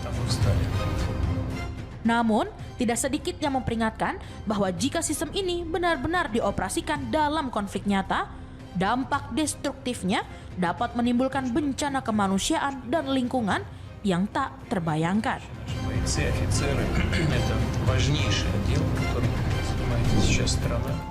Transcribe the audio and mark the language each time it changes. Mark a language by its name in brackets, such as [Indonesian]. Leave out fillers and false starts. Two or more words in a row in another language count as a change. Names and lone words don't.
[Indonesian] Namun, tidak sedikit yang memperingatkan bahwa jika sistem ini benar-benar dioperasikan dalam konflik nyata, dampak destruktifnya dapat menimbulkan bencana kemanusiaan dan lingkungan yang tak terbayangkan. [Russian] Бойцы, офицеры, это важнейшее дело, которым занимается сейчас страна.